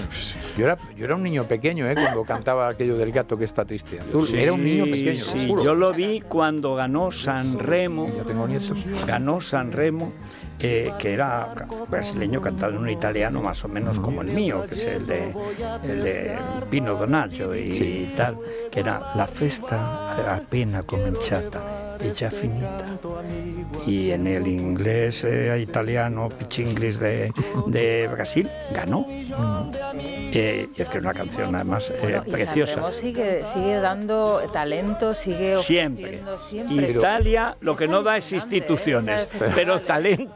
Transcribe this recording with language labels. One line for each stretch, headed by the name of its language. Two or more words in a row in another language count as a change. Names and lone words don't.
Spanish: Yo era un niño pequeño, cuando cantaba aquello del gato que está triste. Era un niño pequeño. Sí, yo lo vi cuando ganó San Remo. Ya tengo nietos. Ganó San Remo, que era brasileño cantado en un italiano más o menos como el mío, que es el de Pino Donaggio y tal, que era
Italian: la festa appena cominciata e già finita.
Spanish: Y en el inglés italiano, pitch English de Brasil, ganó. Y es que es una canción además preciosa. Sigue dando talento, sigue ofreciendo siempre. Italia lo que no da es instituciones, pero talento.